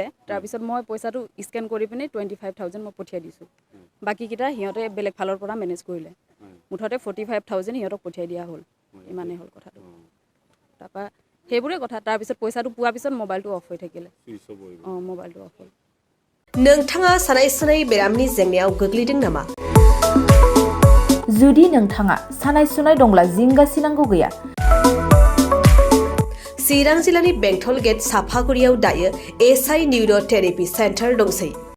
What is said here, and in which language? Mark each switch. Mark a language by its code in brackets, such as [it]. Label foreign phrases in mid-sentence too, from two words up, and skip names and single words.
[as] তাৰপিছত মই পইচাটো স্কেন কৰি পিনে 25,000 মই পঠিয়াই দিছোঁ। বাকীকেইটা সিহঁতে বেলেগ ফালৰ পৰা মেনেজ কৰিলে। মুঠতে 45,000 সিহঁতক পঠিয়াই দিয়া হ'ল। ইমানেই হ'ল কথাটো। তাৰপৰা সেইবোৰে কথা। তাৰপিছত পইচাটো পোৱাৰ পিছত মোবাইলটো অফ হৈ থাকিলে। মোবাইলটো অফ হ'ল। [brx] नोंथाङा सानाय सुनाय बेरामनि जेंनायाव गोग्लैदों नामा? जुदि नोंथाङा सानाय सुनाय दंब्ला जिंगासिनांगौ गैया। चिरां जिल्लानि बेंटल गेट साफागुरियाव दायो SI निउर' थेरापि सेन्टार दंसै।